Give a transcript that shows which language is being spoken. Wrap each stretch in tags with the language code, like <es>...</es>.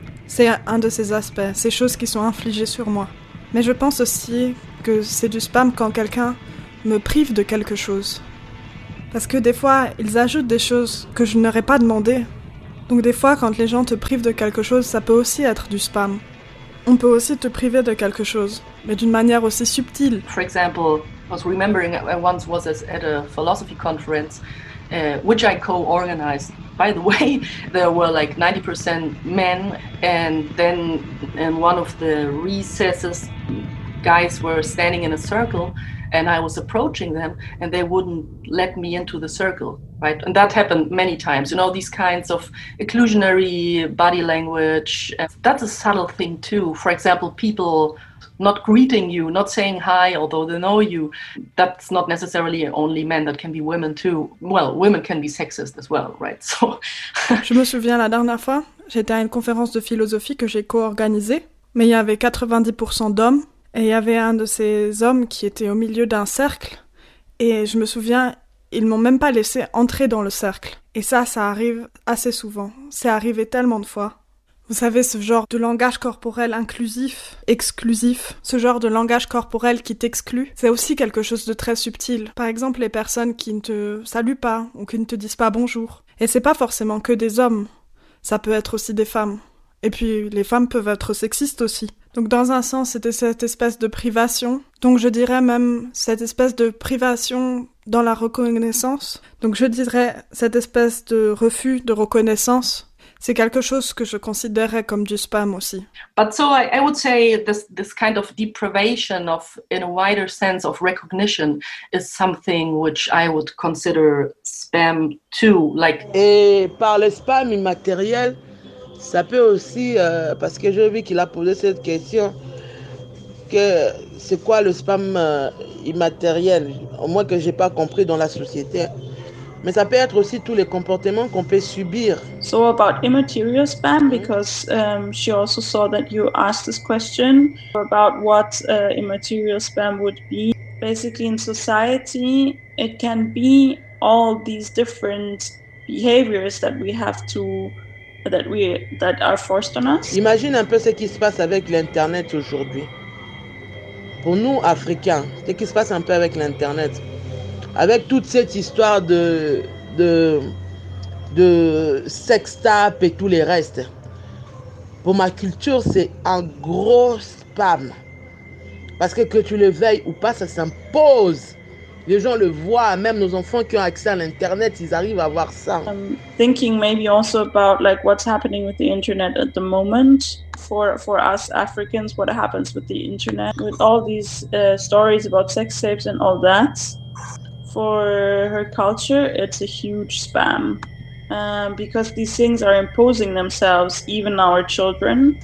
<fr>C'est un de ces aspects, ces choses qui sont infligées sur moi. Mais je pense aussi que c'est du spam quand quelqu'un me prive de quelque chose. Parce que des fois, ils ajoutent des choses que je n'aurais pas demandé. Donc des fois, quand les gens te privent de quelque chose, ça peut aussi être du spam. On peut aussi te priver de quelque chose, mais d'une manière aussi subtile.</fr> <en>For example, I was remembering I once was at a philosophy conference, which I co-organized. By the way, there were like 90% men, and then in one of the recesses, guys were standing in a circle, and I was approaching them, and they wouldn't let me into the circle, right? And that happened many times. You know, these kinds of exclusionary body language. That's a subtle thing too. For example, people not greeting you, not saying hi, although they know you. That's not necessarily only men. That can be women too. Well, women can be sexist as well, right? So.</en> <fr>Je me souviens la dernière fois, j'étais à une conférence de philosophie que j'ai co-organisée, mais il y avait 90% d'hommes. Et il y avait un de ces hommes qui était au milieu d'un cercle. Et je me souviens, ils m'ont même pas laissé entrer dans le cercle. Et ça, ça arrive assez souvent. C'est arrivé tellement de fois. Vous savez, ce genre de langage corporel inclusif, exclusif, ce genre de langage corporel qui t'exclut, c'est aussi quelque chose de très subtil. Par exemple, les personnes qui ne te saluent pas ou qui ne te disent pas bonjour. Et c'est pas forcément que des hommes. Ça peut être aussi des femmes. Et puis, les femmes peuvent être sexistes aussi. Donc dans un sens, c'était cette espèce de privation. Donc je dirais même cette espèce de privation dans la reconnaissance. Donc je dirais cette espèce de refus de reconnaissance. C'est quelque chose que je considérerais comme du spam aussi.</fr> <en>But so I would say this kind of deprivation of, in a wider sense of recognition, is something which I would consider spam too. Like...</en> <fr>Et par le spam immatériel, ça peut aussi, parce que j'ai vu qu'il a posé cette question, que c'est quoi le spam immatériel, au moins que je n'ai pas compris dans la société. Mais ça peut être aussi tous les comportements qu'on peut subir.</fr> <en>So about immaterial spam, because she also saw that you asked this question about what immaterial spam would be. Basically in society, it can be all these different behaviors that we have to... that are forced on us.</en> <fr>Imagine un peu ce qui se passe avec l'internet aujourd'hui. Pour nous africains, ce qui se passe un peu avec l'internet, avec toute cette histoire de sex tape et tous les restes. Pour ma culture, c'est un gros spam. Parce que tu le veilles ou pas, ça s'impose. Les gens le voient, même nos enfants qui ont accès à l'internet, ils arrivent à voir ça.</fr> <en>Thinking maybe also about like what's happening with the internet at the moment for us Africans, what happens with the internet with all these stories about sex tapes and all that. For her culture, it's a huge spam because these things are imposing themselves even our children.</en>